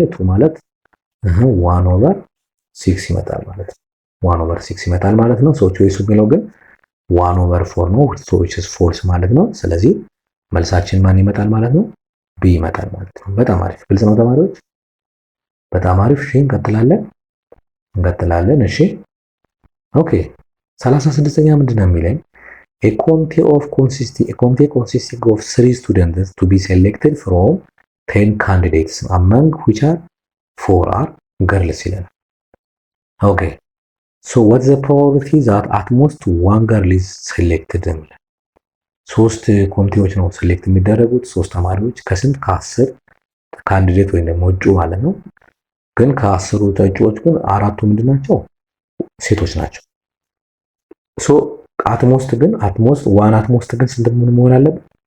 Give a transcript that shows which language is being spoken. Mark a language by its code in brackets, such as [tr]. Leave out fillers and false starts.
[am] 2 ማለት 1/6 ይመጣል ማለት ነው። 1/6 ይመጣል ማለት ነው። ቾይሱ የሚለው ግን 1/4 ነው። [en] which is false [am] ማለት ነው። ስለዚህ መልሳችን ማን ይመጣል ማለት ነው? ቢ ይመጣል ማለት ነው። በጣም አሪፍ ግልጽ ነው ተማሪዎች? በጣም አሪፍ። እሺ እንቀጥላለን። እንቀጥላለን። እሺ ኦኬ 36ኛ ምንድን ነው የሚለኝ? [en] a committee consisting of 3 students to be selected from 10 candidates among which are 4 are girls ይላል። ኦኬ so what's the probability that at most one girl is selected? [am] ሶስት ኮሚቴዎች ነው ሴሌክት የሚደረጉት፣ ሶስት ተማሪዎች ከስንት ከ10 ካንዲዴት ወይም ደግሞ እጩ ማለት ነው። ግን ከ10ሩ እጩዎች ግን አራቱ ምንድናቸው? ሴቶች ናቸው። ሶ አትሞስት ግን ስንት መሆን አለበት?